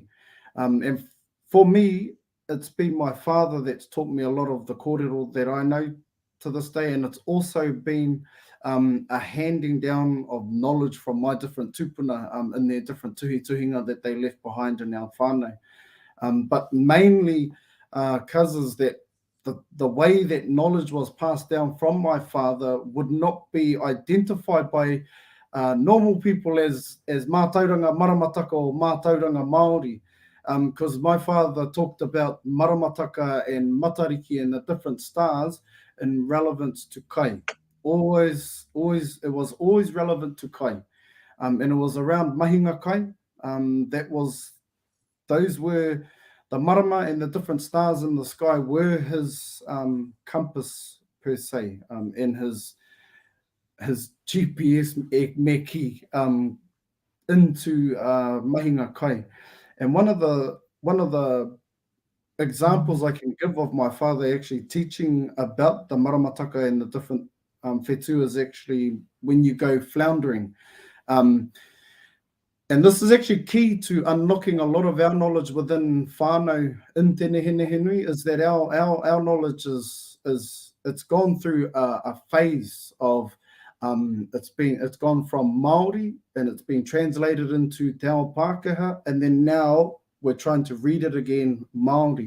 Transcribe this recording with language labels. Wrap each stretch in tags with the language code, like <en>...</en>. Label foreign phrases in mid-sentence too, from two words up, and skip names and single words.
<en>And for me, it's been my father that's taught me a lot of the kōrero that I know to this day, and it's also been a handing down of knowledge from my different tupuna in their different tuhinga that they left behind in our whānau. But mainly, is that the way that knowledge was passed down from my father would not be identified by normal people as</en> <mi>mātauranga Maramataka</mi> <en>or</en> <mi>mātauranga Māori.</mi> <en>because my father talked about Maramataka and Matariki and the different stars in relevance to kai. It was always relevant to kai. And it was around</en> <mi>Mahinga Kai.</mi> <en>Those were the marama, and the different stars in the sky were his compass per se, and his GPS me ki into</en> <mi>Mahinga Kai.</mi> <en>And one of the examples I can give of my father actually teaching about the Maramataka and the different whetū is actually when you go floundering. Um, and this is actually key to unlocking a lot of our knowledge within whānau in Te Nehenehenui, is that our knowledge is it's gone through a phase of it's gone from Māori and it's been translated into</en> <mi>Te Ao Pākehā,</mi> <en>and then now we're trying to read it again Māori.</en>